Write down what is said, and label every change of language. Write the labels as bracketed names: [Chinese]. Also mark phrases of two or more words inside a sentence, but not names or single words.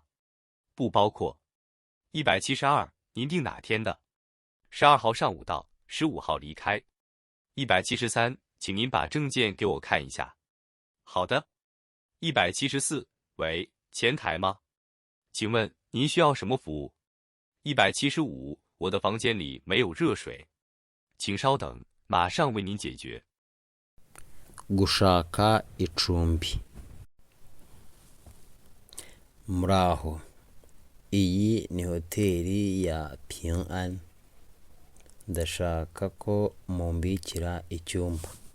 [Chinese] 不包括。172，您订哪天的？12号上午到，15号离开。173，请您把证件给我看一下。好的。174，喂，前台吗？请问您需要什么服务？175，我的房间里没有热水，请稍等，马上为您解决。 [Kinyarwanda] gushaka icumbi. Muraho, iyi ni hoteli ya Ping-An. Ndashaka ko mumbikira icyumba.